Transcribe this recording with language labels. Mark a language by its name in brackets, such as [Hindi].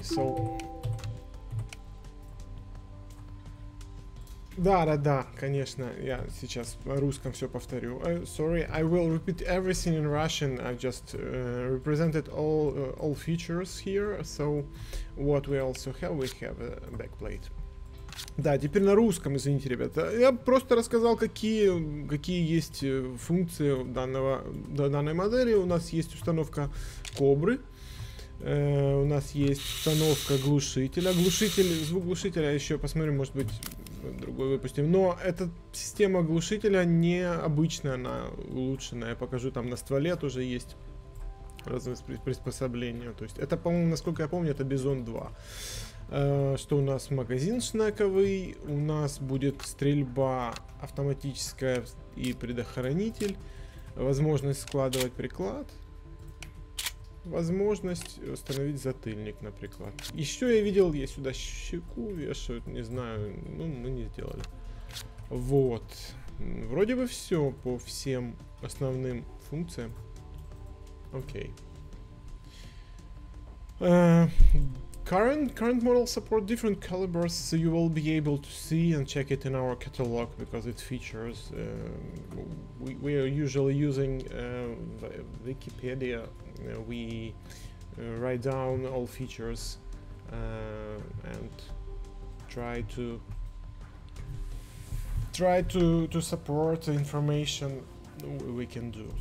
[Russian] So да, конечно, я сейчас на русском все повторю. [English] Sorry, I will repeat everything in Russian. I just represented all features here. So what we also have, we have a backplate. [Russian] Да, теперь на русском, извините, ребята. Я просто рассказал, какие есть функции данной модели. У нас есть установка Кобры. У нас есть установка глушителя. Звук глушителя еще посмотрим, может быть, другой выпустим. Но эта система глушителя необычная, она улучшенная. Я покажу, там на стволе тоже есть разные приспособления. То есть это, по-моему, насколько я помню, это Бизон 2. Что у нас? Магазин шнековый, у нас будет стрельба автоматическая и предохранитель, возможность складывать приклад, возможность установить затыльник на приклад. Еще я видел, я сюда щеку вешают, не знаю, ну мы не сделали. Вот, вроде бы все по всем основным функциям. Окей. [English] Current models support different calibers, so you will be able to see and check it in our catalog because it features. We are usually using Wikipedia. We write down all features and try to support the information we can do.